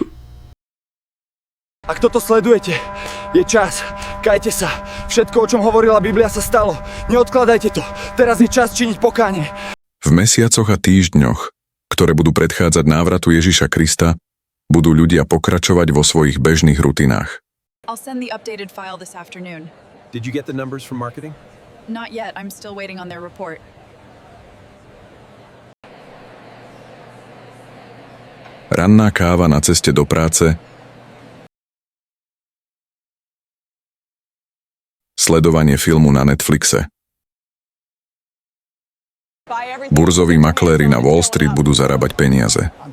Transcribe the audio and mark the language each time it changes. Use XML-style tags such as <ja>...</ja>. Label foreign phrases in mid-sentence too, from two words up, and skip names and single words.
<sk>Ak toto sledujete, je čas. Kajte sa. Všetko, o čom hovorila Biblia, sa stalo. Neodkladajte to. Teraz je čas činiť pokánie. V mesiacoch a týždňoch, ktoré budú predchádzať návratu Ježiša Krista, budú ľudia pokračovať vo svojich bežných rutinách.</sk> <en>I'll send the updated file this afternoon. Did you get the numbers from marketing? Not yet. I'm still waiting on their report.</en> <sk>Ranná káva na ceste do práce, sledovanie filmu na Netflixe. Burzoví makléri na Wall Street budú zarábať peniaze.</sk>